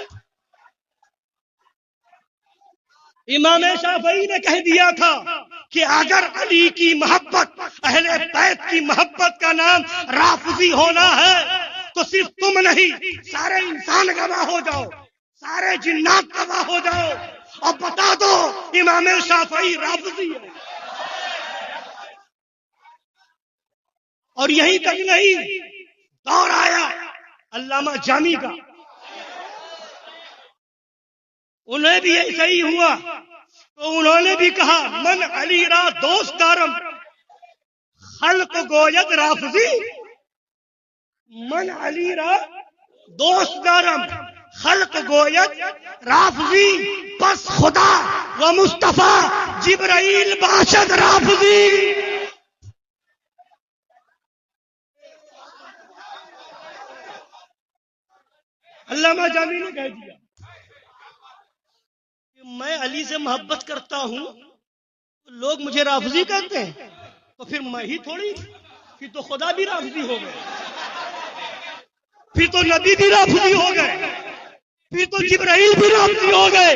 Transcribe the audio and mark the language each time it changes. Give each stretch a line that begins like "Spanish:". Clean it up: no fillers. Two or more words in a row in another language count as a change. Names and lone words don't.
Urdu: امام شافعی نے کہہ دیا تھا کہ اگر علی کی محبت، اہل بیت کی محبت کا نام رافضی ہونا ہے تو صرف تم نہیں سارے انسان گواہ ہو جاؤ، سارے جنات گواہ ہو جاؤ اور بتا دو امام شافعی رافضی ہے. اور یہیں تک نہیں، دور آیا علامہ جامی کا، انہیں بھی ایسا ہی ہوا تو انہوں نے بھی کہا
Persian: من علی را دوست دارم خلق گوید رافضی. من علی را دوست دارم خلق گوید رافضی، بس خدا و مصطفیٰ جبرائیل باشد رافضی.
Urdu: علامہ جامی نے کہہ دیا کہ میں علی سے محبت کرتا ہوں، لوگ مجھے رافضی کہتے ہیں تو پھر میں ہی تھوڑی، پھر تو خدا بھی رافضی ہو گئے، پھر تو نبی بھی رافضی ہو گئے، پھر تو جبرائیل بھی رافضی ہو گئے.